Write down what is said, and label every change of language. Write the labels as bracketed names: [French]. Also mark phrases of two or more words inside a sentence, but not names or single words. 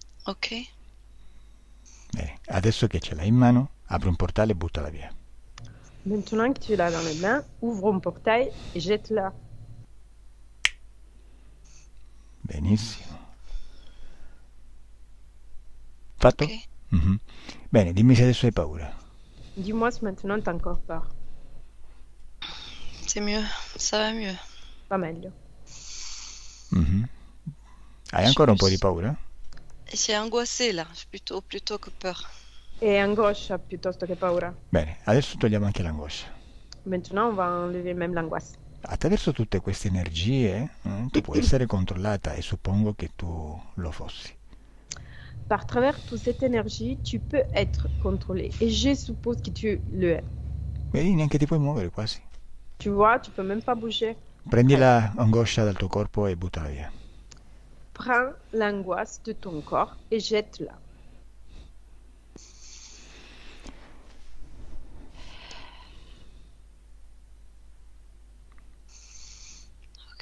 [Italian] Ok. Bene, adesso che ce l'hai in mano, apri un portale e buttala via. [French] Maintenant que tu l'as dans les mains, ouvre un portail et jette-la. [Italian] Benissimo. Fatto? Ok. Mhm. Bene, dimmi se adesso hai paura. [French] Dis-moi si maintenant t'as encore peur. C'est mieux. Ça va mieux. Pas meglio. [Italian] Mhm. Hai [French] Je suis [Italian] ancora un po' di [French] plus... [Italian] paura? [French] J'ai angoissé là, plutôt que peur. [Italian] E angoscia piuttosto che paura. Bene, adesso togliamo anche l'angoscia. [French] Maintenant, on va enlever même l'angoisse. [Italian] Attraverso tutte queste energie, tu puoi essere controllata e suppongo che tu lo fossi. [French] Par travers toute cette énergie, tu peux être contrôlé. Et je suppose que tu le es. [Italian] Vedi, neanche ti puoi muovere quasi. [French] Tu vois, tu peux même pas bouger. [Italian] Prendi [French] Presque. [Italian] l'angoscia dal tuo corpo e buttala via. [French] Prends l'angoisse de ton corps et jette-la. [Italian] Ok.